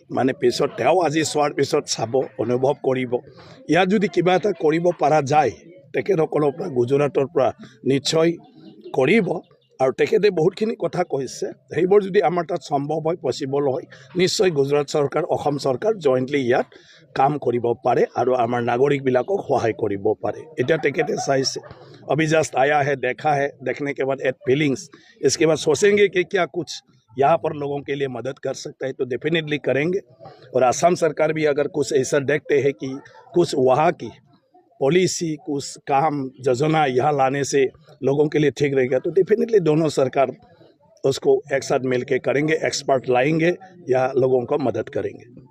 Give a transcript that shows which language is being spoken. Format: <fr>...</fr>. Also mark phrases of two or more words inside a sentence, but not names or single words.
<as>মানে পিছত তেওঁ আজি চোৱাৰ পিছত চাব, অনুভৱ কৰিব, ইয়াত যদি কিবা এটা কৰিব পৰা যায় তেখেতসকলৰ পৰা গুজৰাটৰ পৰা নিশ্চয় কৰিব। আৰু তেখেতে বহুতখিনি কথা কৈছে, সেইবোৰ যদি আমাৰ তাত সম্ভৱ হয়, পচিবল হয়, নিশ্চয় গুজৰাট চৰকাৰ অসম চৰকাৰ জইণ্টলি ইয়াত কাম কৰিব পাৰে আৰু আমাৰ নাগৰিকবিলাকক সহায় কৰিব পাৰে। এতিয়া তেখেতে চাইছে,</as> <hi>अभी जस्ट आया है, देखा है, देखने के बाद</hi> <en>at feelings,</en> <hi>इसके बाद सोचेंगे कि क्या कुछ यहाँ पर लोगों के लिए मदद कर सकता है, तो डेफिनेटली करेंगे। और असम सरकार भी अगर कुछ ऐसा देखते हैं कि कुछ वहाँ की पॉलिसी, कुछ काम योजना यहाँ लाने से लोगों के लिए ठीक रहेगा, तो डेफिनेटली दोनों सरकार उसको एक साथ मिल के करेंगे, एक्सपर्ट लाएंगे या लोगों को मदद करेंगे।</hi>